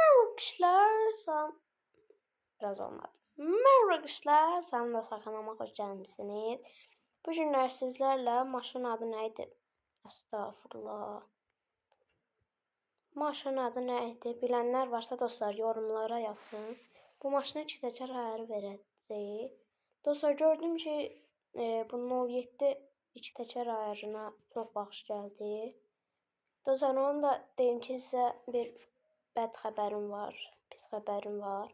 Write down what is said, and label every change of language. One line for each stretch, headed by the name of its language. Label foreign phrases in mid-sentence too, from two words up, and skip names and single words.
Turkish: Merhaba kızlar, biraz olmadı. Merhaba kızlar,
Azerbaijani: Salam dostlar,
Turkish: kanalıma hoş gelmişsiniz. Bu günler sizlerle maşın adı neydi? Estağfurullah. Maşın adı neydi? Bilenler varsa dostlar yorumlara yazsın.
Azerbaijani: Bu maşına 2 təkər ayarı verəcəyik. Dostlar gördüm ki, bunun 07 2 təkər ayarına çox baxış gəldi. Dostlar onu da deyim ki, sizə bir bəd xəbərim var, pis xəbərim var.